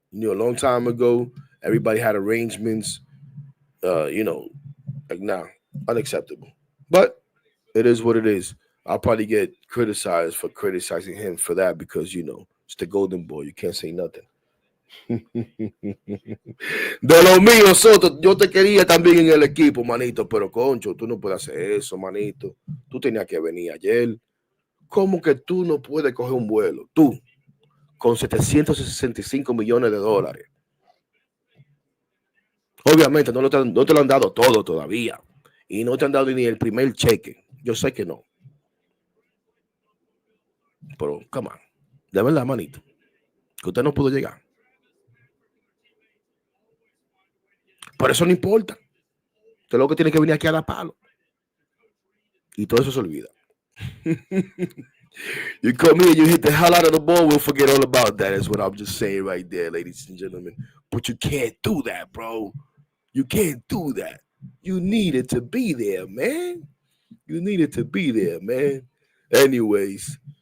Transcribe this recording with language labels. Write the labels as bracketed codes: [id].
[en] You knew a long time ago. Everybody had arrangements. Like nah, unacceptable. But it is what it is. I'll probably get criticized for criticizing him for that because it's the golden boy. You can't say nothing. [es] De lo mío, Soto, yo te quería también en el equipo, manito, pero concho, tú no puedes hacer eso, manito. Tú tenías que venir ayer. ¿Cómo que tú no puedes coger un vuelo? Tú, con 765 millones de dólares. Obviamente no te lo han dado todo todavía. Y no te han dado ni el primer cheque. Yo sé que no. Pero, [en] come on. [es] De verdad, manito. Que usted no pudo llegar. Por eso no importa. Usted lo que tiene que venir aquí a dar palo. Y todo eso se olvida. [en] You come here, you hit the hell out of the ball, we'll forget all about that. Is what I'm just saying right there, ladies and gentlemen. But you can't do that, bro. You can't do that. You needed to be there, man. You needed to be there, man. Anyways.